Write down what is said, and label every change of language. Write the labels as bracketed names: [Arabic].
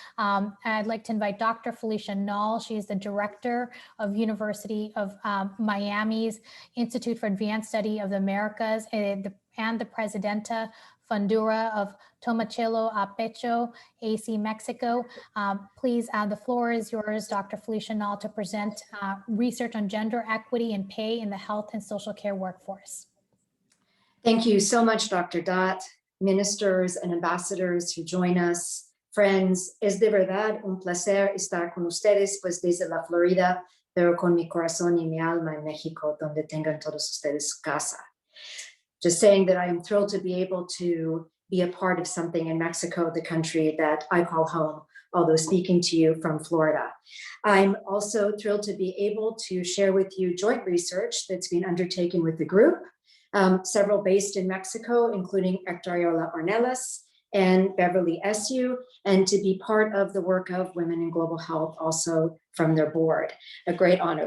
[English] I'd like to invite Dr. Felicia Nall. She is the director of University of Miami's Institute for Advanced Study of the Americas, and the Presidenta Fundura of Tomachelo Pecho, AC Mexico. Please, the floor is yours, Dr. Felicia Nall, to present research on gender equity and pay in the health and social care workforce. Thank you so much, Dr. Dutt, ministers and ambassadors who join us, friends. [Spanish] Es de verdad un placer estar con ustedes, pues desde la Florida, pero con mi corazón y mi alma en México, donde tengan todos ustedes su casa. [English] Just saying that I am thrilled to be able to be a part of something in Mexico, the country that I call home, although speaking to you from Florida. I'm also thrilled to be able to share with you joint research that's been undertaken with the group, several based in Mexico, including Hector Ariola Ornelas and Beverly Esu, and to be part of the work of Women in Global Health also from their board. A great honor.